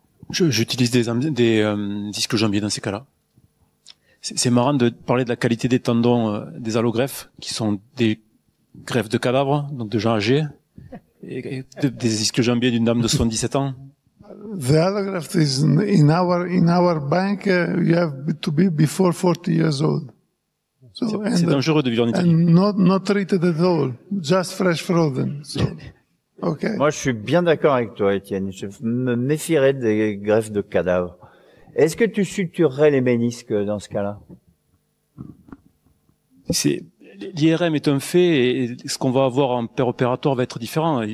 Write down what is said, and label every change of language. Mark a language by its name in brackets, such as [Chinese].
[French] J'utilise des disques jambiers dans ces cas-là. C'est marrant de parler de la qualité des tendons des allogreffes, qui sont des greffes de cadavres, donc de gens âgés, et des disques jambiers d'une dame de 77 ans. [English] The allograft is in our bank. You have to be before 40 years old. So, [French] c'est dangereux de vivre en Italie. [English] And not treated at all, just fresh frozen. So, okay. [French] Moi, je suis bien d'accord avec toi, Étienne. Je me méfierais des greffes de cadavres. Est-ce que tu suturerais les ménisques dans ce cas-là? L'IRM est un fait et ce qu'on va avoir en opératoire va être différent.